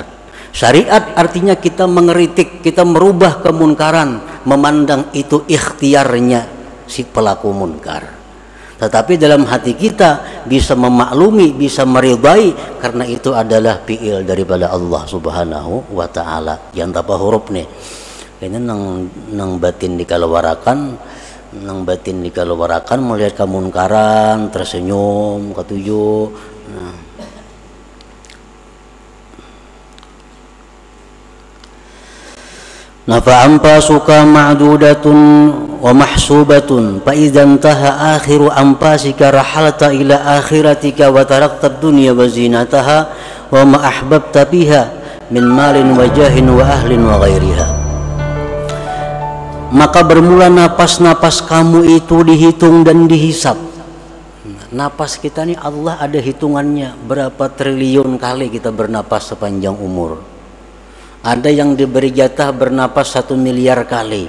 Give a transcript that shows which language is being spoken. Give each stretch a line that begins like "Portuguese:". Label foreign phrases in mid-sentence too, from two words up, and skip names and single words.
Indonesian: Syariat artinya kita mengeritik, kita merubah kemunkaran, memandang itu ikhtiarnya si pelaku munkar. Tetapi dalam hati kita bisa memaklumi, bisa meridai, karena itu adalah fi'il daripada Allah
Arabic: سبحانه وتعالى.
Indonesian: Yang tapa huruf nih, ini nang batin dikalawarakan, melihat kemunkaran, tersenyum, ketujuh.
Arabic: Nah, فأنفاسك معدودة ومحسوبة فإذا انتهى آخر أنفاسك رحلت إلى آخرتك وتركت الدنيا وزينتها وما أحببت بها من مال وجاه وأهل وغيرها.
Indonesian: Maka bermula napas-napas kamu itu dihitung dan dihisap. Napas kita ini Allah ada hitungannya, berapa triliun kali kita bernapas sepanjang umur. Ada yang diberi jatah bernapas 1 miliar kali.